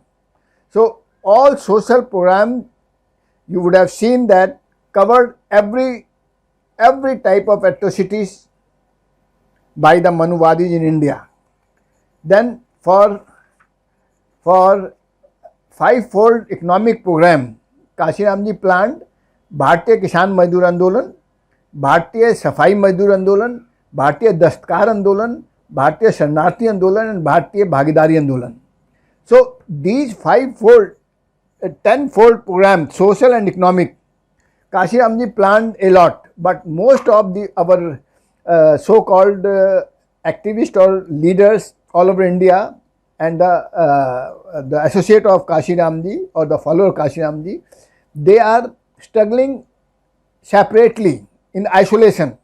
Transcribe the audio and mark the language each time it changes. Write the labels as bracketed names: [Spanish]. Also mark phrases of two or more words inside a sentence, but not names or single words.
[English] So all social programs, you would have seen that, covered every type of atrocities by the Manuvadis in India. Then for five-fold economic program, Kashiramji planned Bharatiya Kisan Mazdoor Andolan, Bharatiya Safai Mazdoor Andolan, Bharatiya Dastkar Andolan, Bharatiya Sharnarthi Andolan and Bharatiya Bhagidari Andolan. So these five-fold, tenfold programs, social and economic, Kashiramji planned a lot, but most of our so-called activists or leaders all over India and the associate of Kashiramji or the follower of Kashiramji, they are struggling separately in isolation.